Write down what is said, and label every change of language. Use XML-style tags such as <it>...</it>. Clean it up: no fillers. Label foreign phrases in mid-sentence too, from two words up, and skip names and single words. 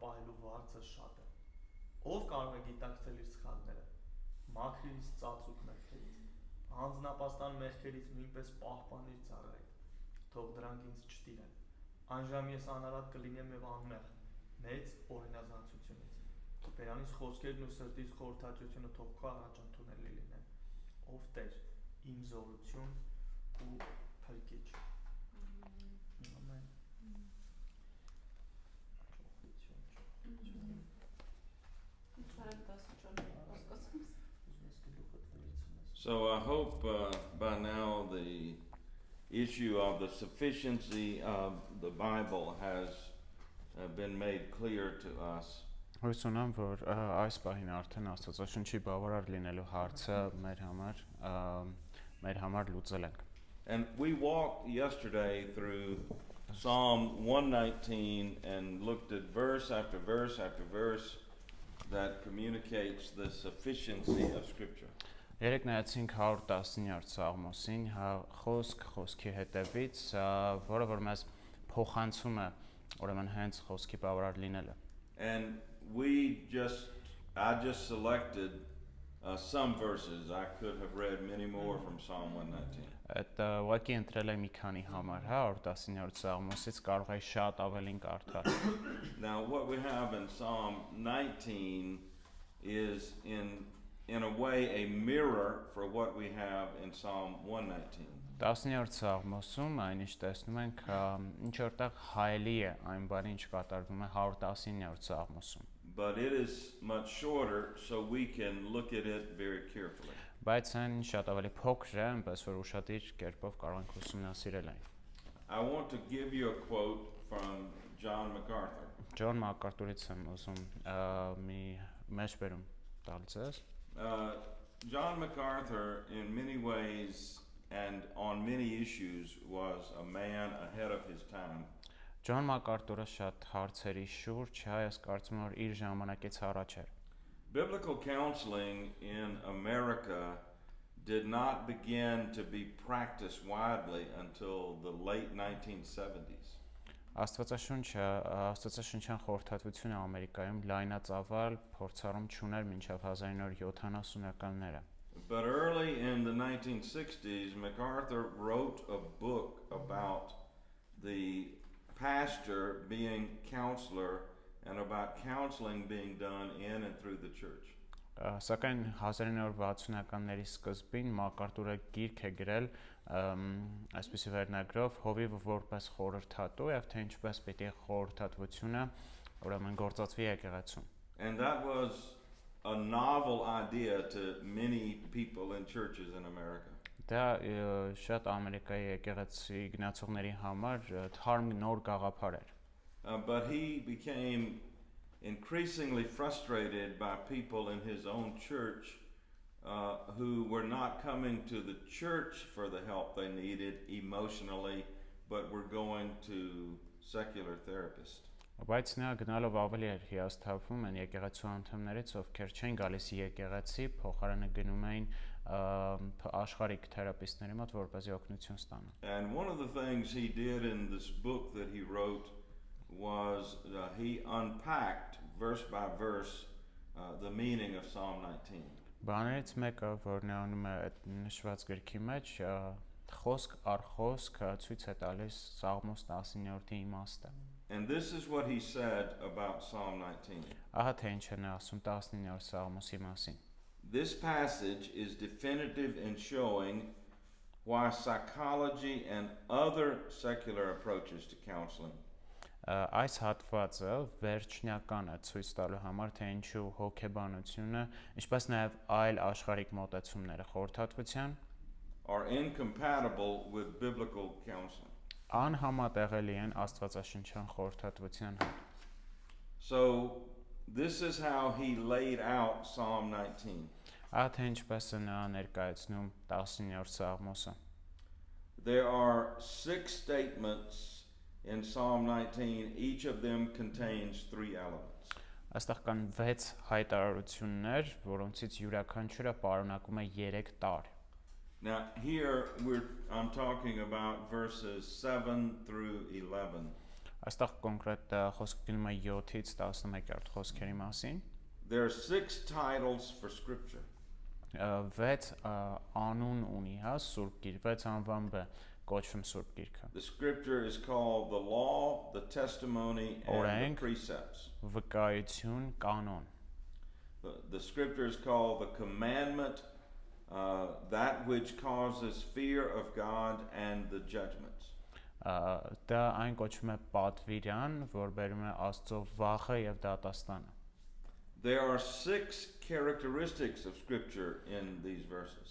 <hy>պահելու վարձը շատ է։ Ով կարող է գիտակցել իր սխալները, մաքրիր իր ծածուկ մեղքերից, անձնապաստան մեղքերից նույնպես պահպանիր ծառայիդ, թող դրանք ինձ չտիրեն։ Այն ժամ ես անարատ կլինեմ եւ անմեղ, մեծ օրինազանցությունից։ Բերանից խոսքերն ու սրտից խորհրդածությունը թող քո առաջընթունելի լինեն, ով Տեր, իմ զորություն ու փրկիչ։ Ամեն։</hy> <en>So I hope by now the issue of the sufficiency of the Bible has been made clear to us.</en> <hy>Հույս ունեմ, որ այս պահին արդեն Աստվածաշնչի բավարար լինելու հարցը մեր համար լուծել ենք։</hy> <en>And we walked yesterday through Psalm 119 and looked at verse after verse after verse that communicates the sufficiency of Scripture.</en> <hy>Երեք նայեցինք 119-րդ Սաղմոսին, խոսքի հետևից, որը որ մեզ փոխանցում է, ուրեմն հենց խոսքի բավարար լինելը։</hy> <en>And I just selected some verses. I could have read many more from Psalm 119.</en> <hy>Այդ ուղղակի ընտրել եմ մի քանի համար, 119-րդ Սաղմոսից կարող է շատ ավելին կարդալ։</hy> <en>Now, what we have in Psalm 19 is in a way a mirror for what we have in Psalm 119.</en> <hy>19-րդ Սաղմոսում այնիշ տեսնում ենք ինչ որտեղ հայելի է այն բանը ինչ կատարվում է 119-րդ Սաղմոսում։</hy> <en>But it is much shorter, so we can look at it very carefully.</en> <hy>Բայց այն շատ ավելի փոքր է, այնպես որ ուշադիր կերպով կարող ենք ուսումնասիրել այն։</hy> <en>I want to give you a quote from John MacArthur.</en> <hy>Ջոն Մակարտուրից եմ ուզում մի մեջբերում տալ ձեզ։</hy> <en>John MacArthur, in many ways and on many issues, was a man ahead of his time.</en> <hy>Ջոն Մակարտուրը շատ հարցերի շուրջ հայ կարծում եմ որ իր ժամանակից առաջ էր։</hy> <en>Biblical counseling in America did not begin to be practiced widely until the late 1970s.</en> <hy>Աստվածաշնչյան խորհրդատվությունը Ամերիկայում լայնածավալ փորձառում չուներ մինչև 1970-ականները։</hy> <en>But early in the 1960s, MacArthur wrote a book about the pastor being counselor and about counseling being done in and through the church.</en> <hy>Սակայն 1960-ականների սկզբին Մակարտուրը գիրք է գրել այսպիսի վերնագրով հովիվ որպես խորհրդատու եւ թե ինչպես պետք է խորհրդատվությունը ուրեմն գործածվի եկեղեցում։</hy> <en>And that was a novel idea to many people in churches in America.</en> <hy>Դա շատ Ամերիկայի եկեղեցի գնացողների համար թարմ նոր գաղափար էր։</hy> <en>But he became increasingly frustrated by people in his own church who were not coming to the church for the help they needed emotionally, but were going to secular therapists.</en> <hy>Բայց նա գնալով ավելի էր հիասթափվում են եկեղեցու անդամներից, ովքեր չեն գալիս եկեղեցի, փոխարենը գնում էին աշխարհիկ թերապիստների մոտ, որպեսզի օգնություն ստանան։</hy> <en>And one of the things he did in this book that he wrote was he unpacked verse by verse the meaning of Psalm 19.</en> <hy>Բաներից մեկը, որն անում է այդ նշված գրքի մեջ, խոսք առ խոսք ցույց է տալիս Սաղմոս 19-րդի իմաստը։</hy> <en>And this is what he said about Psalm 19.</en> <hy>Ահա թե ինչ է նա ասում 19-րդ Սաղմոսի մասին։</hy> <en>This passage is definitive in showing why psychology and other secular approaches to counseling</en> <hy>Այս հատվածը վերջնական է ցույց տալու համար, թե ինչու հոգեբանությունը, ինչպես նաև այլ աշխարհիկ մոտեցումները խորհրդատվության</hy> <en>are incompatible with biblical counseling.</en> <hy>Անհամատեղելի են աստվածաշնչյան խորհրդատվության հետ։</hy> <en>So this is how he laid out Psalm 19.</en> <hy>Ահա թե ինչպես է նա ներկայացնում 19-րդ Սաղմոսը։</hy> <en>There are 6 statements in Psalm 19, each of them contains 3 elements.</en> <hy>Այստեղ կան 6 հայտարարություններ, որոնցից յուրաքանչյուրը պարունակում է 3 տարր։</hy> <en>Now here I'm talking about verses 7 through 11.</en> <hy>Այստեղ կոնկրետ խոսքը գնում է 7-ից 11-րդ խոսքերի մասին։</hy> <en>There are 6 titles for scripture.</en> <hy>6 անուն ունի, հա, Սուրբ Գիրք, 6 անվամբ է կոչվում Սուրբ Գիրքը։</hy> <en>The scripture is called the law, the testimony, and the precepts.</en> <hy>Վկայություն, կանոն։</hy> <en>The scripture is called the commandment, that which causes fear of God and the judgments.</en> <hy>Դա այն կոչվում է պատվիրան, որ բերում է Աստծո վախը եւ դատաստանը։</hy> <en>There are 6 characteristics of scripture in these verses.</en>